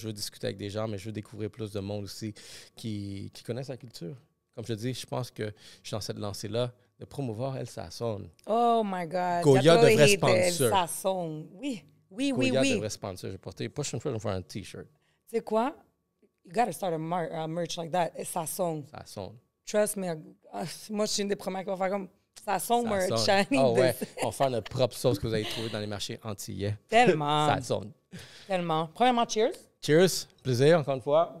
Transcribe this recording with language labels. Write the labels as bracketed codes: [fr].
[fr] Je veux discuter avec des gens, mais je veux découvrir plus de monde aussi qui connaissent la culture. Comme je te dis, je pense que je suis dans cette lancée-là de promouvoir El Sazon. [en] Oh my God. [fr] Goya devrait sponsor. El Sazon, oui. Oui. Goya devrait sponsor. J'ai porté prochaine fois, je vais faire un T-shirt. Tu sais quoi? [en] You gotta start a merch like that. Sazon. Trust me. [fr] Moi, je suis une des premières qui va faire comme Sazon merch. Oh ouais. On va faire notre propre sauce que vous allez trouver dans les marchés antillais. Tellement. Sazon. Tellement. Premièrement, cheers. [en] Cheers. [fr] Plaisir, encore une fois.